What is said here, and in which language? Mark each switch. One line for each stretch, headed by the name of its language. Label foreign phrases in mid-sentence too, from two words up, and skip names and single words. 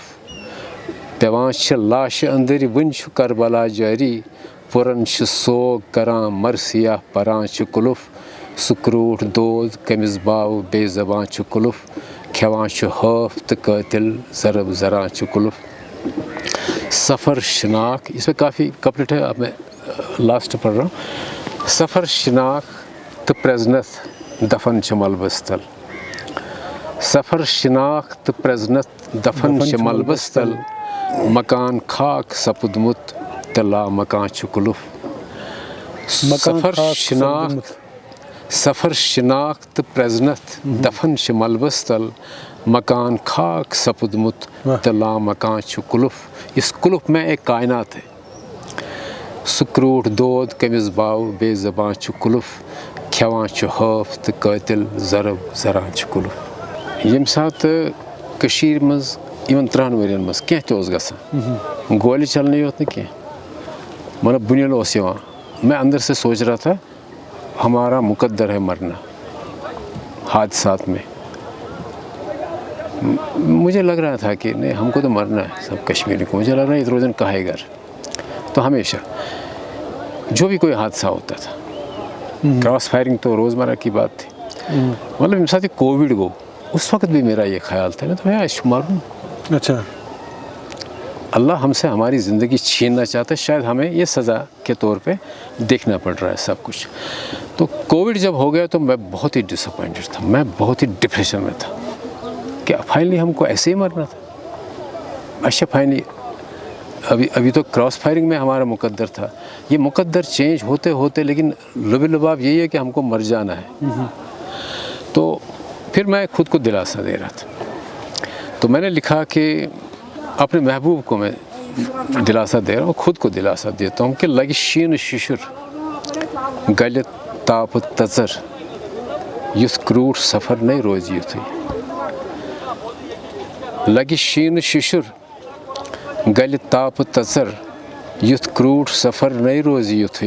Kashmiri: پیوان چھ لاشہِ أنٛدٕرۍ وُنہِ چھُ کربلا جٲری. پُرن چھ سوگ کران مرثیہ پران چھ کُلُف. سکروٹ دود کمس باو بے زبان چھ کُلُف. کھیوان چھ ہاف تو قاتل ضرب زران چھ کُلُف.
Urdu: سفر شناخت, اس میں کافی کپلٹ ہے, اب میں لاسٹ پڑھ رہا ہوں.
Kashmiri: سفر شناخت تو پرزنت دفن چھ ملبس تل. سفر شناخت تو پرزنت دفن چھ ملبس تل. مکان خاک سپدمت تو لا مکان چھ کُلُف. سفر شناخت تو پرزنت دفن چھ ملبس تل. مکان خاک سپدمت تو لا مکان چھ کُلُف.
Urdu: اس کُلُف میں ایک کائنات ہے.
Kashmiri: سکروٹ دود کمس باو بے زبان چھ کُلُف. کھیوان چھ ہاف تو قاتل ضرب زران چھ کُلُف. ییٚمہِ ساتہٕ کٔشیٖرِ منٛز یِمن 3 ؤرین منٛز کینٛہہ تہِ اوس گژھان گولہِ چلنٕے یوت نہٕ کینٛہہ مطلب بُنیل اوس یِوان
Urdu: میں اندر سے سوچ رہا تھا ہمارا مقدر ہے مرنا حادثات میں. مجھے لگ رہا تھا کہ نہیں ہم کو تو مرنا ہے سب کشمیری کو. مجھے لگ رہا ہے ادھر ادھر کہے گھر. تو ہمیشہ جو بھی کوئی حادثہ ہوتا تھا
English: cross firing
Urdu: تو روزمرہ کی بات تھی. مطلب
Kashmiri: ییٚمہِ ساتہٕ
Urdu: یہ کووِڈ گوٚو اس وقت بھی میرا یہ خیال تھا میں تو مروں. اچھا. اللہ ہم سے ہماری زندگی چھیننا چاہتا ہے شاید ہمیں یہ سزا کے طور پہ دیکھنا پڑ رہا ہے سب کچھ. تو کووڈ جب ہو گیا تو میں بہت ہی ڈس اپوائنٹڈ تھا. میں بہت ہی ڈپریشن میں تھا کہ فائنلی ہم کو ایسے ہی مرنا تھا. اچھا فائنلی ابھی تو
English: cross firing
Urdu: میں ہمارا مقدر تھا. یہ مقدر چینج ہوتے ہوتے لیکن لب لباب یہی ہے کہ ہم کو مر جانا ہے. تو پھر میں خود کو دلاسا دے رہا تھا. تو میں نے لکھا کہ اپنے محبوب کو میں دلاسا دے رہا ہوں خود کو دلاسا دیتا ہوں کہ
Kashmiri: لگہِ شیٖنہٕ شِشُر گلہِ تاپہٕ تژر یُتھ کرٛوٗٹھ سفر نَے روزِ یُتھُے. لگہِ شیٖنہٕ شِشُر گلہِ تاپہٕ تژر یُتھ کرٛوٗٹھ سفر نَے روزِ یُتھُے.